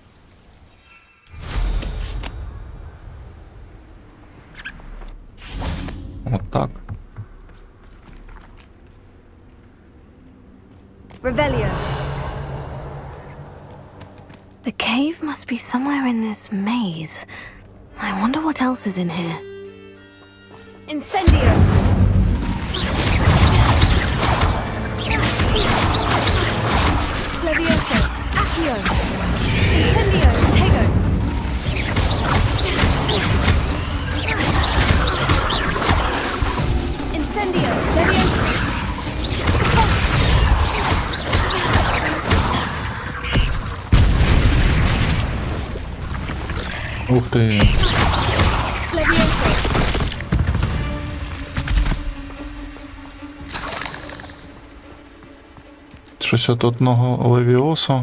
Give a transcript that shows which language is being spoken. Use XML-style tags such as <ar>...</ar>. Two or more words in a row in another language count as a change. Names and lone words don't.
<uk>От так.</uk> <la>Revelio!</la> <en>The cave must be somewhere in this maze. I wonder what else is in here.</en> <la>Incendio! Levioso! Accio! Incendio! Tego! Incendio! Levioso!</la> <uk>Ух ти.</uk> <la>Levioso!</la> <uk>Щось от одного левіосу.</uk>